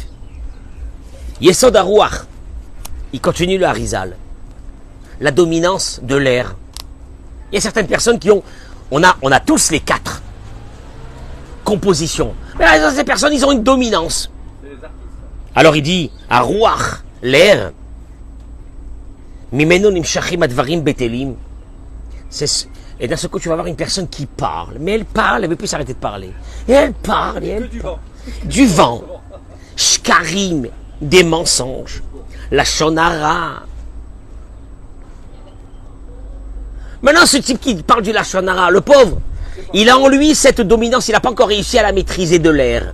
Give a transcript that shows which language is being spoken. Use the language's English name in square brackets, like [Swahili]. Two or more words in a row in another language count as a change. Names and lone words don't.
[Hebrew] יסוד הרוח, [French] il continue le Harizal. La dominance de l'air. Il y a certaines personnes qui on a tous les 4 compositions. Mais ces personnes, ils ont une dominance. Alors il dit, Harouach, l'air, [Hebrew] ממנו נמשכים הדברים בטלים. [French] Et d'un seul coup, tu vas avoir une personne qui parle. Mais elle parle, elle ne veut plus s'arrêter de parler. Et elle parle, du vent. Shkarim, des mensonges. La shonara, Maintenant, ce type qui parle du Lachon Hara, le pauvre, il a en lui cette dominance, il n'a pas encore réussi à la maîtriser de l'air.